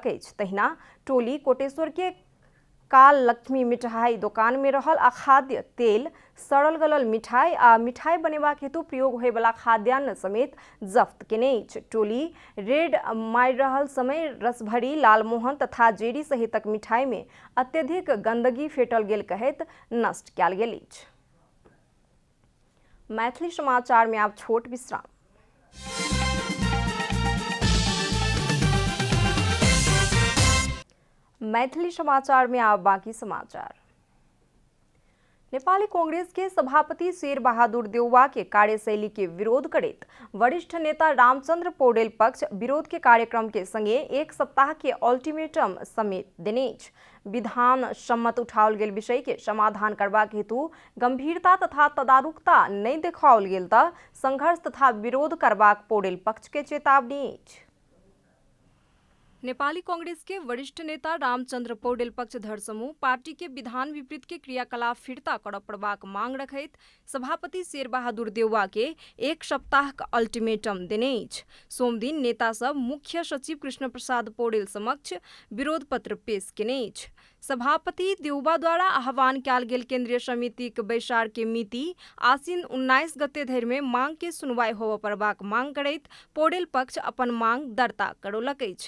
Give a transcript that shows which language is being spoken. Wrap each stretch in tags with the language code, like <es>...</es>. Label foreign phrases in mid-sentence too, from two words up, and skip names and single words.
<mai>तहिना टोली कोटेश्वर के काल लक्ष्मी मिठाई दुकान में रहल अखाद्य तेल, सड़ल गलल मिठाई आ मिठाई बनेबाक हेतु प्रयोग होय वाला खाद्यान्न समेत जब्त केने। टोली रेड मार रहल समय रसभरी, लालमोहन तथा जेरी सहितक मिठाई में अत्यधिक गंदगी फेटल गेल कहैत नष्ट कयल गेल। मैथिली समाचार में आप छोट विश्राम। मैथिली समाचार में आप बाकी समाचार। नेपाली कांग्रेस के सभापति शेर बहादुर देउवा के कार्यशैली के विरोध करैत वरिष्ठ नेता रामचंद्र पौडेल पक्ष विरोध के कार्यक्रम के संगे 1 सप्ताह के अल्टीमेटम समेत देने। विधान सम्मत उठाओल गेल विषय के समाधान करबाक हेतु गंभीरता तथा तदारुकता नहीं देखाओल गेल त संघर्ष तथा विरोध करबाक पौडेल पक्ष के चेतावनी। नेपाली कांग्रेस के वरिष्ठ नेता रामचंद्र पौडेल पक्षधर समूह पार्टी के विधान विपरीत के क्रियाकलाप फिर्ता करब पड़बाक मांग रखैत सभापति शेर बहादुर देउवा के 1 सप्ताह का अल्टीमेटम देने। सोम दिन नेता सब मुख्य सचिव कृष्ण प्रसाद पौडेल समक्ष विरोध पत्र पेश केने। सभापति देउबा द्वारा आह्वान कयल गेल केंद्रीय समितिक बैसार के मिति आसिन 19 गते धरि में मांग के सुनवाई होबय पड़बाक मांग करैत पौडेल पक्ष अपन मांग दर्ता करौलक अछि।</mai>